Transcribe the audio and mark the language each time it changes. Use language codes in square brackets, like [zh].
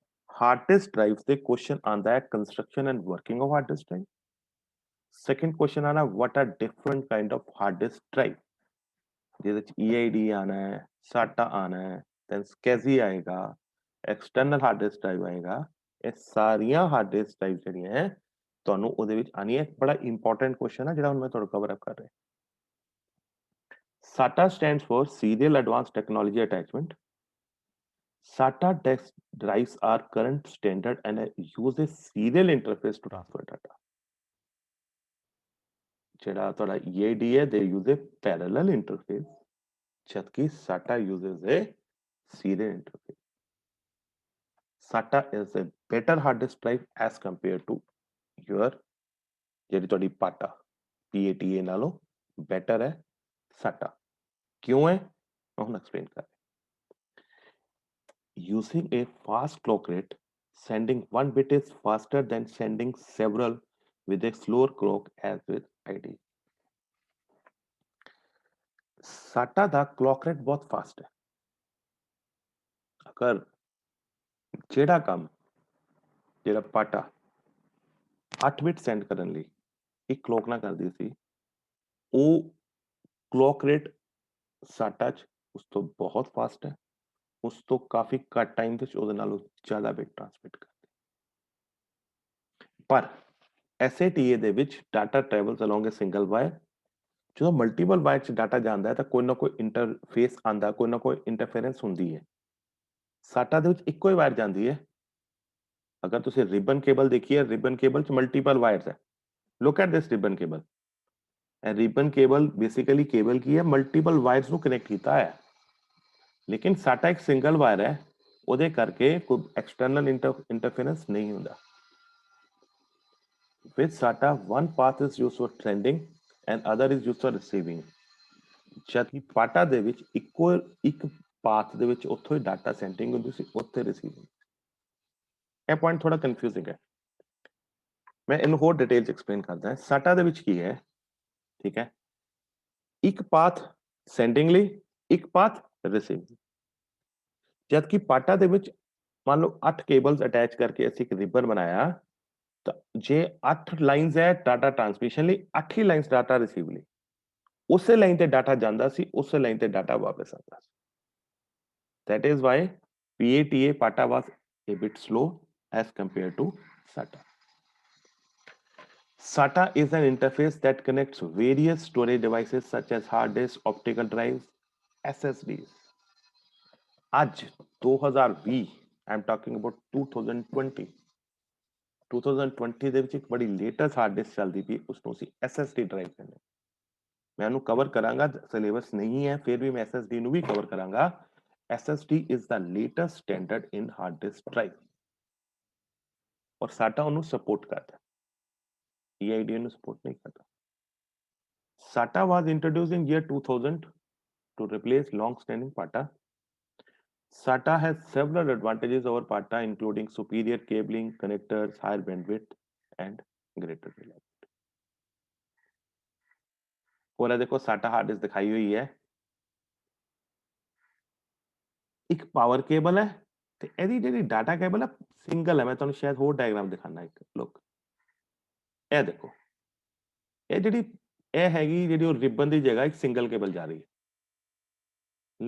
[pa] Hard disk drives ਤੇ question ਆਂਦਾ ਹੈ construction and working of hard disk drive second question ਆਣਾ [en] what are different kind of hard disk drive [pa] ਜਿਹਦੇ ਚ EID ਆਣਾ ਹੈ SATA ਆਣਾ ਹੈ then SCSI ਆਏਗਾ external hard disk drive ਆਏਗਾ ਇਹ ਸਾਰੀਆਂ ਹਾਰਡ ਡਿਸਕ ਡਰਾਈਵ ਜਿਹੜੀਆਂ ਹੈ ਤੁਹਾਨੂੰ ਉਹਦੇ ਵਿੱਚ ਆਣੀ ਹੈ ਬੜਾ ਇੰਪੋਰਟੈਂਟ ਕੁਐਸਚਨ ਹੈ ਜਿਹੜਾ ਹੁਣ ਮੈਂ ਤੁਹਾਨੂੰ ਕਵਰ ਅਪ ਕਰ ਰਿਹਾ [en] SATA stands for Serial Advanced Technology Attachment. SATA disk drives are current standard and use a serial interface to transfer data. [pa] ਜਿਹੜਾ ਤੁਹਾਡਾ EID ਹੈ [en] they use a parallel interface ਜਦਕਿ SATA uses a serial interface. SATA is a better hard disk drive as compared to your [pa] ਜਿਹੜੀ ਤੁਹਾਡੀ PATA ਨਾਲੋਂ better ਹੈ SATA ਕਿਉਂ ਹੈ ਹੁਣ ਐਕਸਪਲੇਨ ਕਰ [en] using a fast clock rate, sending one bit is faster than sending several with a slower clock as with ID. [pa] SATA ਦਾ clock rate ਬਹੁਤ fast ਹੈ। ਅਗਰ ਜਿਹੜਾ ਕੰਮ ਜਿਹੜਾ ਪਾਟਾ 8 ਬਿਟ ਸੈਂਡ ਕਰਨ ਲਈ ਇੱਕ ਕਲੋਕ ਨਾਲ ਕਰਦੀ ਸੀ, ਉਹ ਕਲੋਕ ਰੇਟ SATA 'ਚ ਉਸ ਤੋਂ ਬਹੁਤ ਫਾਸਟ ਹੈ। ਉਸ ਤੋਂ ਕਾਫੀ ਘੱਟ ਟਾਈਮ ਵਿੱਚ ਉਹਦੇ ਨਾਲੋਂ ਜ਼ਿਆਦਾ ਬਿਟ ਟ੍ਰਾਂਸਮਿਟ ਕਰਦੇ। ਪਰ SATA ਦੇ ਵਿੱਚ [en] Data travels along a single wire. [pa] ਜਦੋਂ ਮਲਟੀਪਲ ਵਾਇਰ 'ਚ ਡਾਟਾ ਜਾਂਦਾ ਹੈ ਤਾਂ ਕੋਈ ਨਾ ਕੋਈ ਇੰਟਰਫੇਸ ਆਉਂਦਾ, ਕੋਈ ਨਾ ਕੋਈ ਇੰਟਰਫੇਰੈਂਸ ਹੁੰਦੀ ਹੈ। SATA ਦੇ ਵਿੱਚ ਇੱਕੋ ਹੀ ਵਾਇਰ ਜਾਂਦੀ ਹੈ। ਅਗਰ ਤੁਸੀਂ ਰਿਬਨ ਕੇਬਲ ਦੇਖੀਏ, ਰਿਬਨ ਕੇਬਲ 'ਚ ਮਲਟੀਪਲ ਵਾਇਰਸ ਹੈ। [en] Look at this ribbon cable. [pa] Ribbon cable basically cable ਕੀ ਹੈ, ਮਲਟੀਪਲ ਵਾਇਰਸ ਨੂੰ ਕਨੈਕਟ ਕੀਤਾ ਹੈ। ਲੇਕਿਨ SATA ਇੱਕ ਸਿੰਗਲ ਵਾਇਰ ਹੈ, ਉਹਦੇ ਕਰਕੇ ਕੋਈ ਐਕਸਟਰਨਲ ਇੰਟਰਫੇਰੈਂਸ ਨਹੀਂ ਹੁੰਦਾ। [en] With SATA, one path is used for sending and other is used for receiving. [pa] ਜਦ ਕਿ ਪਾਟਾ ਦੇ ਵਿੱਚ ਇੱਕ ਪਾਥ ਦੇ ਵਿੱਚ ਉੱਥੋਂ ਹੀ ਡਾਟਾ ਸੈਂਡਿੰਗ ਹੁੰਦੀ ਸੀ, ਉੱਥੇ ਰਿਸੀਵਿੰਗ। ਇਹ ਪੁਆਇੰਟ ਥੋੜਾ ਕਨਫਿਊਜ਼ਿੰਗ ਹੈ, ਮੈਂ ਇਹਨੂੰ ਹੋਰ ਡਿਟੇਲ 'ਚ ਐਕਸਪਲੇਨ ਕਰਦਾ। SATA ਦੇ ਵਿੱਚ ਕੀ ਹੈ, ਠੀਕ ਹੈ, ਇੱਕ ਪਾਥ ਸੈਂਡਿੰਗ ਲਈ, ਇੱਕ ਪਾਥ ਰਿਸੀਵਿੰਗ। ਜਦ ਕਿ ਪਾਟਾ ਦੇ ਵਿੱਚ ਮੰਨ ਲਓ 8 ਕੇਬਲਸ ਅਟੈਚ ਕਰਕੇ ਅਸੀਂ ਇੱਕ ਰਿਬਨ ਬਣਾਇਆ, ਤਾਂ ਜੇ 8 ਲਾਈਨਸ ਹੈ ਡਾਟਾ ਟ੍ਰਾਂਸਮਿਸ਼ਨ ਲਈ, 8 ਹੀ ਲਾਈਨਸ ਡਾਟਾ ਰਿਸੀਵ ਲਈ। ਉਸੇ ਲਾਈਨ ਤੇ ਡਾਟਾ ਜਾਂਦਾ ਸੀ, ਉਸੇ ਲਾਈਨ ਤੇ ਡਾਟਾ ਵਾਪਸ ਆਉਂਦਾ ਸੀ। [en] That is why PATA PATA was a bit slow as compared to SATA. SATA is an interface that connects various storage devices such as hard disks, optical drives, SSDs. आज 2020, I'm talking about 2020. [pa] 2020 ਦੇ ਵਿੱਚ ਇੱਕ ਬੜੀ latest hard disk ਚੱਲਦੀ ਪਈ, ਉਸਨੂੰ ਅਸੀਂ SSD drive ਕਹਿੰਦੇ। ਮੈਂ ਉਹਨੂੰ ਕਵਰ ਕਰਾਂਗਾ, ਸਿਲੇਬਸ ਨਹੀਂ ਹੈ, ਫਿਰ ਵੀ ਮੈਂ SSD ਨੂੰ ਵੀ ਕਵਰ ਕਰਾਂਗਾ। [en] SSD is the latest standard in hard disk drive. [pa] और SATA ਉਹਨੂੰ ਸਪੋਰਟ ਕਰਦਾ, EIDA ਨੂੰ ਸਪੋਰਟ ਨਹੀਂ ਕਰਦਾ। [en] SATA was introduced in year 2000 to replace long-standing PATA. SATA has several advantages over PATA, including superior cabling, connectors, higher bandwidth, and greater reliability. [hi] और देखो SATA hard disk दिखाई हुई है, एक पावर केबल है [pa] ਤੇ ਇਹਦੀ ਜਿਹੜੀ ਡਾਟਾ ਕੇਬਲ ਹੈ ਸਿੰਗਲ ਹੈ। ਮੈਂ ਤੁਹਾਨੂੰ ਸ਼ਾਇਦ ਹੋਰ ਡਾਇਗਰਾਮ ਦਿਖਾਣਾ ਇੱਕ, ਲੁੱਕ ਇਹ ਦੇਖੋ, ਇਹ ਜਿਹੜੀ ਇਹ ਹੈਗੀ ਜਿਹੜੀ ਉਹ ਰਿਬਨ ਦੀ ਜਗ੍ਹਾ ਇੱਕ ਸਿੰਗਲ ਕੇਬਲ ਜਾ ਰਹੀ ਹੈ।